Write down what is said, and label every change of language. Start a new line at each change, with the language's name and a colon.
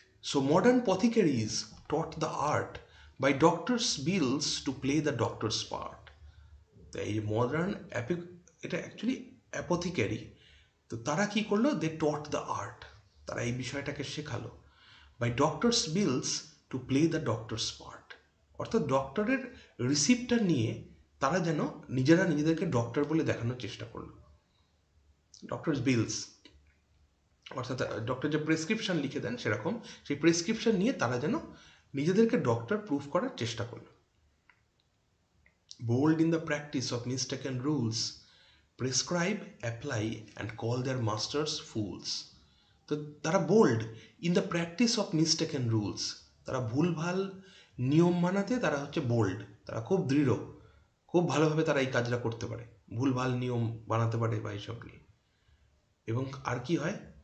English: So modern apothecaries taught the art by doctors' bills to play the doctor's part.
Bangla: এই modern এটা actually অ্যাপোথিক্যারি। তো তারা কি করলো?
English: They taught the art.
Bangla: তারা এই বিষয়টাকে শেখালো
English: By doctors bills to play the doctors part.
Bangla: অর্থাৎ ডক্টরের রিসিপ্টটা নিয়ে তারা যেন নিজেরা নিজেদেরকে ডক্টর বলে দেখানোর চেষ্টা করলো। ডক্টরস বিলস অর্থাৎ ডক্টর যে প্রেসক্রিপশন লিখে দেন সেরকম সেই প্রেসক্রিপশন নিয়ে তারা যেন নিজেদেরকে ডক্টর প্রুফ করার চেষ্টা করলো।
English: Bold in the practice of mistaken rules, prescribe, apply and call their masters fools.
Bangla: তো তারা
English: Bold in the practice of mistaken rules.
Bangla: তারা ভুলভাল নিয়ম মানাতে তারা হচ্ছে বোল্ড। তারা খুব দৃঢ়, খুব ভালোভাবে তারা এই কাজটা করতে পারে, ভুলভাল নিয়ম বানাতে পারে বা এইসব নিয়ে। এবং আর কি হয়?